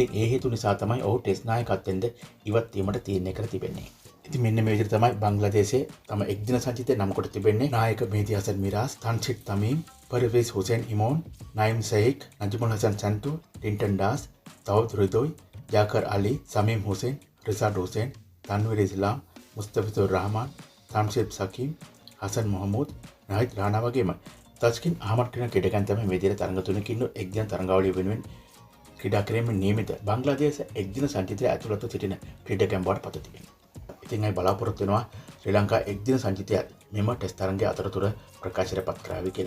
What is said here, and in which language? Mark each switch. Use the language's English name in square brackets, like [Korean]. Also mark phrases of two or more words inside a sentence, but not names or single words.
[Sinhala] ඒ හේතු නිසා තමයි ඔහු ටෙස්ට් නායකත්වයෙන්ද ඉවත් වීමට තීරණය කර තිබෙන්නේ. ඉතින් මෙන්න මේ විදිහට තමයි බංග්ලාදේශයේ තම එක්දින සංචිතය නම් කොට තිබෙන්නේ. නායක මේදි හසන් මිරාස්, තන්සිට් තමීම්, පර්වේස් හුසේන් ඉමෝන්, නයිම් සයික්, නජමුල් හසන් සැන්ටෝ, ටින්ටන් ඩාස්, තවුද් රිදොයි, जाकर अली, समीम हुसैन, रिसाड हुसैन, तनवीर इस्लाम, मुस्तफिजुर रहमान, तमशीब सकीम, हसन महमूद, नाहिद राणा වගේම තස්කින් අහමඩ් කියන ක්‍රීඩකයන් තමයි මේ දින තරඟ තුනකින් එක්දින තරඟාවලිය වෙනුවෙන් ක්‍රීඩා කිරීමේ නියමිත බංග්ලාදේශ එක්දින සංචිතයේ ඇතුළත සිටින ක්‍රීඩකයන් බවට පත් තිබෙනවා. ඉතින් අය බලාපොරොත්තු වෙනවා ශ්‍රී ලංකා එක්දින සංචිතය මෙම ටෙස්ට් තරඟයේ අතරතුර ප්‍රකාශයට පත් කරાવી කියලා.